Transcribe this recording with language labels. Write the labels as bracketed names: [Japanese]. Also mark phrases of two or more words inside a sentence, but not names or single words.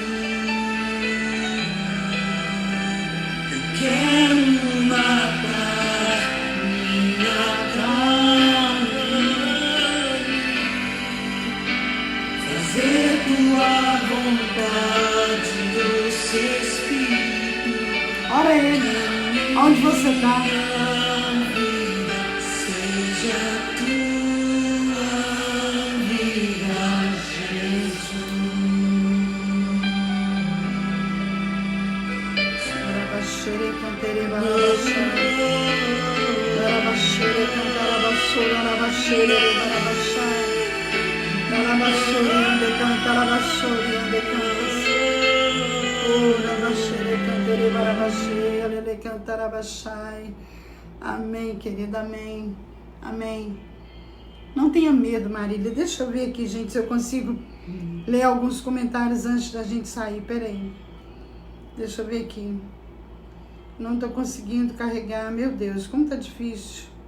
[Portuguese] Eu quero matar minha carne, fazer tua vontade, doce Espírito. Ora ele. Onde você está? Seja tua vida, Jesus. Arabaxere, cantere, barabaxai. Arabaxere, cantarabaxoi, arabaxere, barabaxai. Arabaxori, ande cantarabaxoi, ande cantarabaxoi. Arabaxere, cantere, barabaxai, alele, cantarabaxai. Amém, querida, amém. Amém. Não tenha medo, Marília. Deixa eu ver aqui, gente, se eu consigo ler alguns comentários antes da gente sair. Peraí. Deixa eu ver aqui. Não tô conseguindo carregar. Meu Deus, como tá difícil.